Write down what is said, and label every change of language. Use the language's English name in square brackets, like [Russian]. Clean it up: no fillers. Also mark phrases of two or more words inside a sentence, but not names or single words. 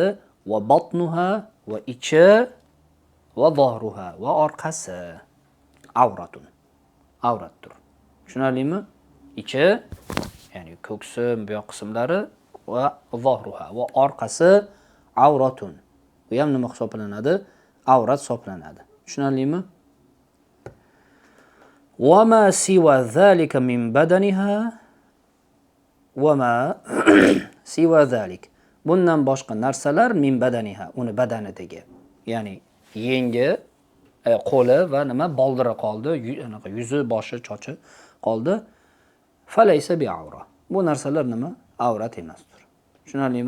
[Arabic] وبطنها [Uzbek] va ichi [Arabic] وظهرها [Uzbek] va orqasi [Arabic] avratun. [Uzbek] Avratdir. Tushunarlimi? Ichi, ya'ni ko'ksi, bu yoq qismlari [Arabic] وظهرها [Uzbek] va orqasi avratun. Bu ham nima hisoblanadi? Avrat hisoblanadi. Tushunarlimi? [Arabic] وما سوى ذلك من بدنها وما سوى ذلك. [Uzbek] Bundan boshqa narsalar [Arabic] من بدنها, [Uzbek] uni badanidagi. Ya'ni yengi, qo'li va nima boldiri qoldi, yuzi, boshi, chochi qoldi. [Arabic] فليس بعورة. [Uzbek] Bu narsalar nima? Avrat emasdir. Tushunarlimi?